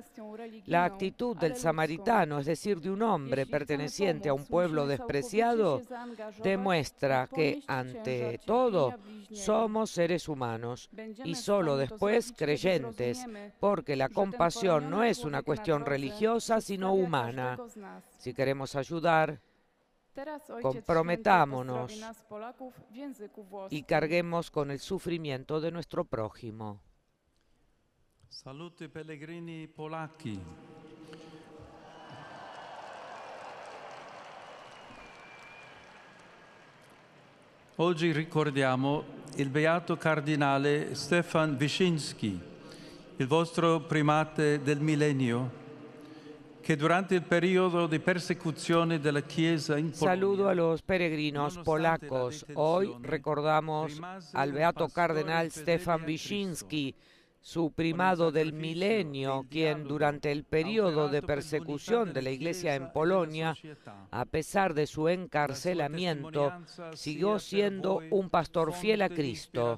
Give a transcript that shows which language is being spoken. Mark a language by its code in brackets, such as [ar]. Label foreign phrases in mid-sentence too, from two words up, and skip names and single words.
[es] La actitud del samaritano, es decir, de un hombre perteneciente a un pueblo despreciado, demuestra que, ante todo, somos seres humanos y solo después creyentes, porque la compasión no es una cuestión religiosa, sino humana. Si queremos ayudar, comprometámonos y carguemos con el sufrimiento de nuestro prójimo. [it] Salute pellegrini polacchi. Oggi ricordiamo il beato cardinale Stefan Wyszynski, il vostro primate del millennio, [es] que durante el periodo de persecución de la Chiesa en Polonia. Saludo a los peregrinos polacos. Hoy recordamos al beato cardenal Stefan Wyszynski, su primado del milenio, quien durante el periodo de persecución de la Iglesia en Polonia, a pesar de su encarcelamiento, siguió siendo un pastor fiel a Cristo.